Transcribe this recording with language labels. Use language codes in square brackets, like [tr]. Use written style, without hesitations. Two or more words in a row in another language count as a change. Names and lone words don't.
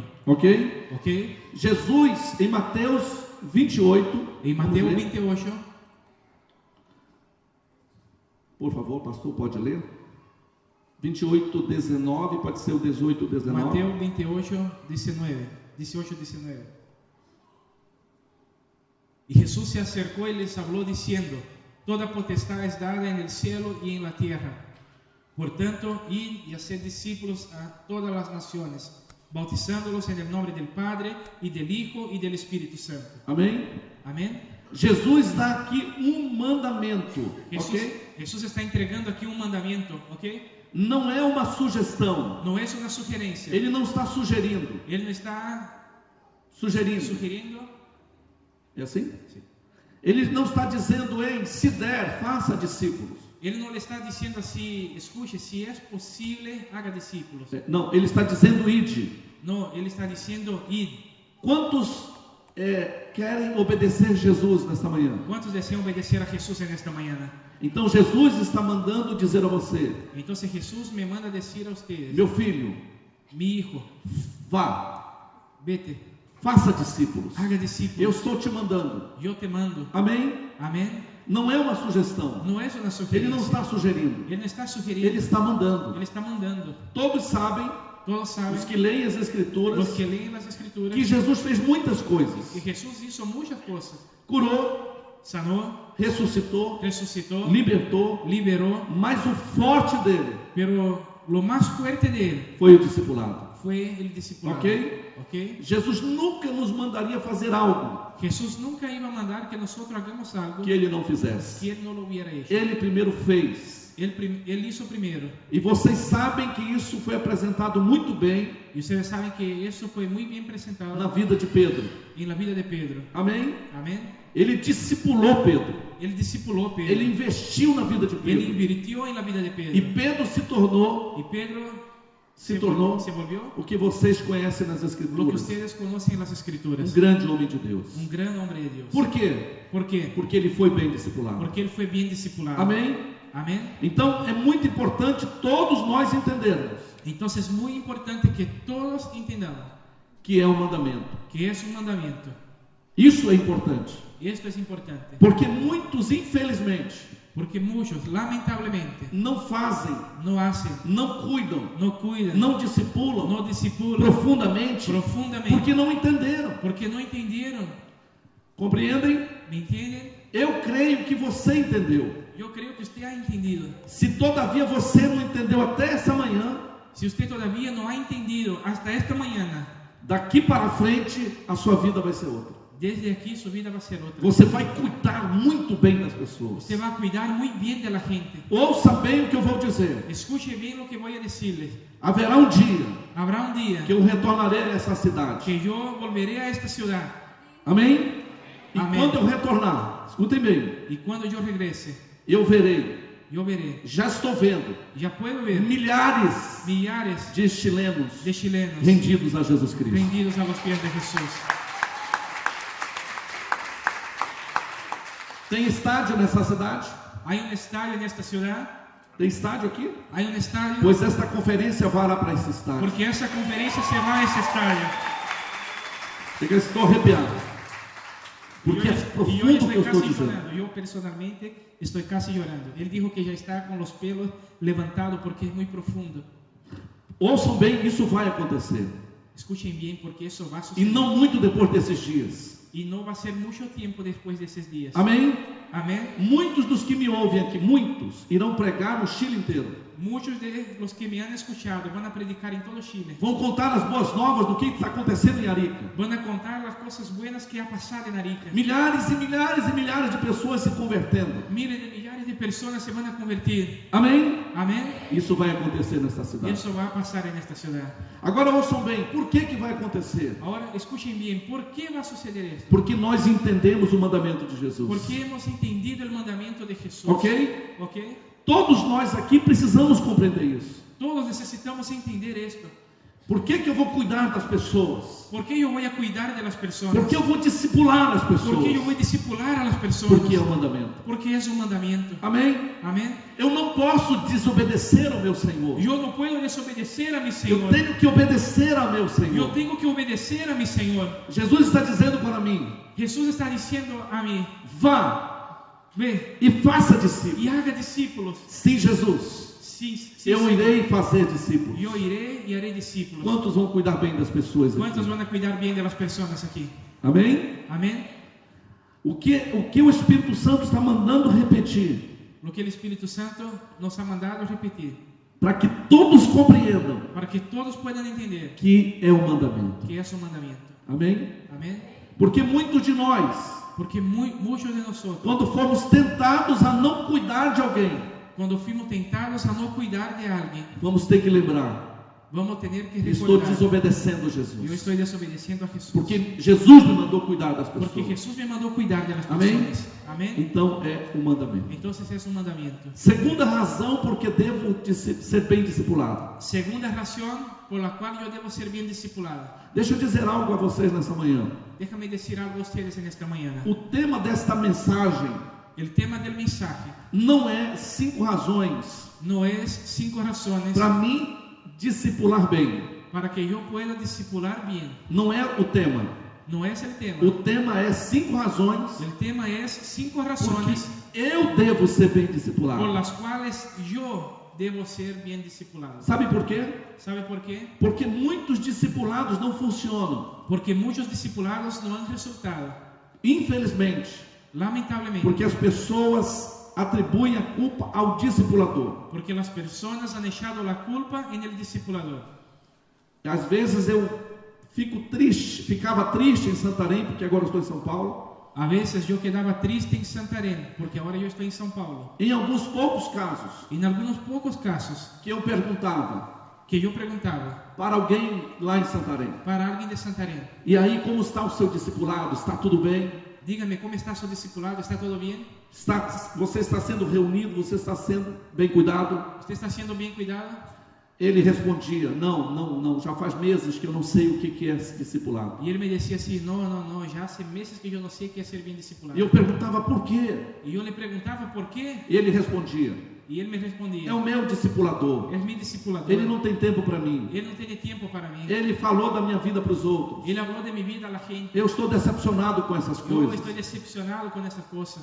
[pt] Ok? Jesus, em Mateus 28. Em Mateus 28. Por favor, pastor, pode ler? 28, 19, pode ser o 18, 19. Mateus 28, 19. 18-19. [es] Y Jesús se acercó y les habló diciendo: toda potestad es dada en el cielo y en la tierra. Por tanto, id y haced discípulos a todas las naciones, bautizándolos en el nombre del Padre y del Hijo y del Espíritu Santo. [pt] Amém? [es] Amén. [pt] Jesus dá aqui um mandamento, ok? [es] Jesús está entregando aquí un mandamiento, ¿ok? [pt] Não é uma sugestão. [es] No es una sugerencia. [pt] Ele não está sugerindo. [es] Él no está [pt] Sugerindo. É assim? [es] Sí. [pt] Ele não está dizendo, ei, se der, faça discípulos. [es] Él no le está diciendo así, escuche, si es posible, haga discípulos. [pt] Não, ele está dizendo, ide. [es] No, él está diciendo, id. [pt] Quantos querem obedecer Jesus nesta manhã? [es] ¿Cuántos desean obedecer a Jesús en esta mañana? [pt] Então Jesus está mandando dizer a você: [es] Entonces Jesús me manda decir a ustedes: [pt] meu filho, [es] mi hijo, [pt] vá, [es] vete, [pt] faça discípulos. [es] haga [pt] Eu [es] discípulos. [pt] estou te mandando. [es] Yo te mando. [pt] Amém? [es] Amén. [pt] Não é uma sugestão. [es] No es una [pt] Ele [es] sugerencia. [pt] não está sugerindo. [es] Él no está sugiriendo. [pt] Ele está mandando. [es] Él está mandando. [pt] Todos sabem, [es] Todos saben, [pt] os que leem as Escrituras, [es] los que leen las Escrituras, [pt] que Jesus fez muitas coisas. [es] que Jesús hizo muchas cosas. [pt] Curou, [es] Sanó, [pt] ressuscitou, [es] resucitó, [pt] libertou, [es] liberó, [pt] mas o forte dele [es] pero lo más fuerte de él [pt] foi o discipulado. [es] fue el discipulado. [pt] Ok? [es] ¿Ok? [pt] Jesus nunca nos mandaria fazer algo [es] Jesús nunca iba a mandar que nosotros hagamos algo [pt] que ele não fizesse. [es] que él no lo hubiera hecho. [pt] Ele primeiro fez. [es] Él hizo primero. [pt] E vocês sabem que isso foi apresentado muito bem [es] Y ustedes saben que eso fue muy bien presentado [pt] na vida de Pedro. [es] en la vida de Pedro. [pt] Amém? [es] Amén. [pt] Ele discipulou Pedro. [es] Él discipuló a Pedro. [pt] Ele investiu na vida de [es] Él [pt] Pedro. [es] invirtió en la vida de Pedro. [pt] E Pedro se tornou [es] Y Pedro [pt] se tornou [es] se volvió [pt] o que vocês conhecem nas [es] lo que [pt] Escrituras, [es] ustedes conocen en las Escrituras. [pt] grande homem de Deus. [es] Un gran hombre de Dios. [pt] Por quê? [es] ¿Por qué? [pt] Porque ele foi bem discipulado. [es] Porque él fue bien discipulado. [pt] Amém? [es] Amén. [pt] Então é muito importante todos nós entendermos [es] Entonces es muy importante que todos entendamos [pt] que é um mandamento. [es] que es un mandamiento. [pt] Isso é importante, [es] Y esto es importante. [pt] porque muitos, infelizmente, [es] Porque muchos, lamentablemente, [pt] não fazem, [es] no hacen, [pt] não cuidam, [es] no cuidan, [pt] não discipulam [es] no discipulan [pt] profundamente, [es] profundamente [pt] porque não entenderam. [es] porque no entendieron. [pt] Compreendem? [es] ¿Me entienden? [pt] Eu creio que você entendeu. [es] Yo creo que usted ha entendido. [pt] Se todavia você não entendeu até essa manhã, [es] Si usted todavía no ha entendido hasta esta mañana, [pt] daqui para frente a sua vida vai ser outra. [es] desde aquí su vida va a ser otra. [pt] Você vai cuidar muito bem das pessoas. [es] Usted va a cuidar muy bien de la gente. [pt] Ouça bem o que eu vou dizer. [es] Escuche bien lo que voy a decirles. [pt] Haverá um dia [es] Habrá un día [pt] que eu retornarei a essa cidade. [es] que yo volveré a esta ciudad. [pt] Amém? E Amém. quando eu retornar, escutem bem, [es] Y cuando yo regrese, [pt] eu verei, [es] yo veré, [pt] já estou vendo, [es] ya puedo ver [pt] milhares [es] millares [pt] de chilenos [es] de chilenos [pt] rendidos a Jesus Cristo. [es] rendidos a los pies de Jesús. [pt] Tem estádio nessa cidade? [es] Hay un estadio en esta ciudad. [pt] Tem estádio aqui? [es] Hay un estadio. [pt] Pois esta conferência vai lá para esse estádio. [es] Porque esa conferencia se va a ese estadio. [pt] Chega, estou arrepiado. Porque é [es] Y yo [pt] profundo o que eu [es] estoy [pt] estou [es] casi [pt] dizendo. [es] llorando. Yo personalmente estoy casi llorando. Él dijo que ya está con los pelos levantados porque es muy profundo. [pt] Ouçam bem, isso vai acontecer. [es] Escuchen bien porque eso va a [pt] E [es] suceder. [pt] não muito depois desses dias. [es] Y no va a ser mucho tiempo después de esos días. [pt] Amém? [es] Amén. [pt] Muitos dos que me ouvem aqui, muitos, irão pregar no Chile inteiro. [es] Muchos de los que me han escuchado van a predicar en todo Chile. [pt] Vão contar as boas novas do que está acontecendo em Arica. [es] Van a contar las cosas buenas que ha pasado en Arica. [pt] Milhares e milhares e milhares de pessoas se convertendo. [es] Miles de millares de personas se van a convertir. [pt] Amém? [es] Amén. [pt] Isso vai acontecer nesta [es] Y [pt] cidade. [es] eso va a pasar en esta ciudad. [pt] Agora ouçam bem, por que vai acontecer? [es] Ahora escuchen bien, ¿por qué va a suceder esto? [pt] Porque nós entendemos o mandamento de Jesus. [es] Porque hemos entendido el mandamiento de Jesús. [pt] Ok? [es] ¿Ok? [pt] Todos nós aqui precisamos compreender isso. [es] Todos necesitamos entender esto. [pt] Por que eu vou cuidar das pessoas? [es] ¿Por qué yo voy a cuidar de las personas? [pt] Porque eu vou discipular as pessoas. [es] ¿Por qué yo voy a discipular a las personas? [pt] Porque é um mandamento. [es] Porque es un mandamiento. [pt] Amém? [es] Amén. [pt] Eu não posso desobedecer ao meu Senhor. [es] Yo no puedo desobedecer a mi [pt] Eu [es] Señor. [pt] tenho que obedecer ao meu [es] Yo [pt] Senhor. [es] tengo que obedecer a mi Señor. [pt] Jesus está dizendo para mim: [es] Jesús está diciendo a mí, [pt] vá [es] ve [pt] e faça discípulos. [es] y haga discípulos. [pt] Sim, Jesus. Eu irei fazer discípulos. [es] Yo iré y haré discípulos. [pt] Quantos vão cuidar bem das pessoas aqui? [es] ¿Cuántos van a cuidar bien de las personas aquí? [pt] Amém? [es] Amén. [pt] O que o Espírito Santo está mandando repetir? [es] Lo que el Espíritu Santo nos ha mandado repetir. [pt] Para que todos compreendam [es] Para que todos puedan entender [pt] que é um mandamento. [es] que es un mandamiento. [pt] Amém? [es] Amén. [pt] Porque muitos de nós, [es] Porque muchos de nosotros, [pt] quando fomos tentados a não cuidar de alguém, [es] cuando fuimos tentados a no cuidar de alguien, [pt] vamos ter que lembrar: [es] vamos a tener que [pt] estou [es] recordar, [pt] desobedecendo a [es] yo [pt] Jesus. [es] estoy desobedeciendo a Jesús. [pt] Porque Jesus me mandou cuidar das [es] Porque [pt] pessoas. [es] Jesús me mandó cuidar de las Amén. personas. Amén. [pt] Então é um mandamento. [es] Entonces es un mandamiento. [pt] Segunda razão porque devo ser bem discipulado. [es] Segunda razón por la cual yo debo ser bien discipulado. [pt] Deixa eu dizer algo a vocês nessa manhã. [es] Déjame decir algo a ustedes en esta mañana. [pt] O tema desta mensagem [es] El tema del mensaje [pt] não é 5 razões [es] no es 5 razones [pt] para mim discipular bem. [es] para que yo pueda discipular bien. [pt] Não é o tema. [es] No es el tema. [pt] O tema é 5 razões [es] El tema es 5 [pt] porque [es] razones [pt] eu devo ser bem [es] por [pt] discipulado. [es] las cuales yo debo ser bien discipulado. [pt] Sabe por quê? [es] ¿Sabe por qué? [pt] Porque muitos discipulados não funcionam. [es] Porque muchos discipulados no han resultado. [pt] Infelizmente. [es] Lamentablemente. [pt] Porque as pessoas atribuem a culpa ao discipulador. [es] Porque las personas han echado la culpa en el discipulador. [pt] Às vezes eu ficava triste em Santarém, porque agora eu estou em São Paulo. [es] A veces yo quedaba triste en Santarém, porque ahora yo estoy en São Paulo. [pt] Em alguns poucos casos, [es] En algunos pocos casos [pt] que eu perguntava [es] que yo preguntaba [pt] para alguém lá em Santarém: [es] para alguien de Santarém, [pt] e aí, como está o seu discipulado? Está tudo bem? [es] dígame cómo está su discipulado, ¿está todo bien? [pt] Você está sendo reunido? Você está sendo bem cuidado? [es] ¿Usted está siendo bien cuidado? [pt] Ele respondia: não, já faz meses que eu não sei o que é discipulado. [es] Y él me decía así, no, ya hace meses que yo no sé qué es ser bien discipulado. [pt] E eu perguntava por quê? [es] Y yo le preguntaba por qué, [pt] E ele respondia: [es] y él me respondía, [pt] é o meu discipulador. [es] es mi discipulador. [pt] Ele não tem tempo para mim. [es] Él no tiene tiempo para mí. [pt] Ele falou da minha vida para os outros. [es] Él habló de mi vida a la gente. [pt] Eu estou decepcionado com essas [es] Yo [pt] coisas. [es] estoy decepcionado con esa cosa.